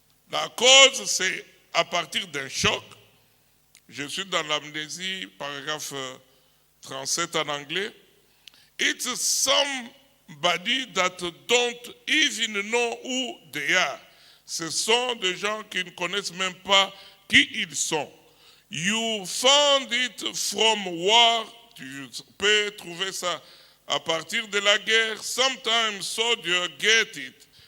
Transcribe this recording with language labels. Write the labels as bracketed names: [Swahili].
[French] La cause, c'est à partir d'un choc. Je suis dans l'amnésie, paragraphe 37 en anglais. [English] It's somebody that don't even know who they are. [French] Ce sont des gens qui ne connaissent même pas qui ils sont. [English] You found it from war. [French] Tu peux trouver ça à partir de la guerre. [English] Sometimes soldiers get it.